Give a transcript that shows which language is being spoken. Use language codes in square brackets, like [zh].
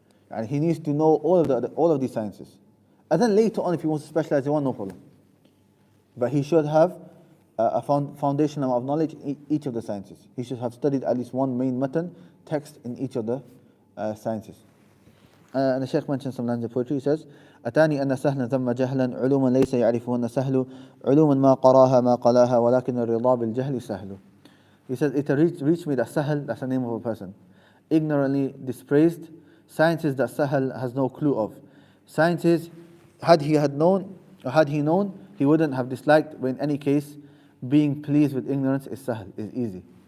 [en] And he needs to know all of these sciences. And then later on, if he wants to specialize in one, no problem. But he should have a foundation of knowledge in each of the sciences. He should have studied at least one main matan text in each of the sciences. And the Shaykh mentions some lines of poetry. He says, [ar] أتاني أن سهلا ثم جهلا علوما ليس يعرفهن سهل علوما ما قراها ما قلاها ولكن الرضا بالجهل سهل. [en] He says, it reached me that Sahal, that's the name of a person, ignorantly dispraised, sciences that Sahal has no clue of. Sciences, had he known, he wouldn't have disliked, but in any case, being pleased with ignorance is Sahal, is easy.